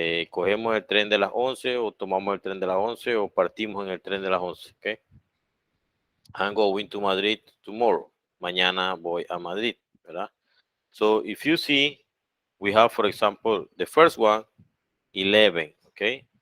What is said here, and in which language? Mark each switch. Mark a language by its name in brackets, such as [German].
[Spanish] Cogemos el tren de las 11 o tomamos el tren de las 11 o partimos en el tren de las 11. [English] Okay, I'm going to Madrid tomorrow. [Spanish] Mañana voy a Madrid, ¿verdad? [English] So if you see, we have, for example, the first one, 11, okay?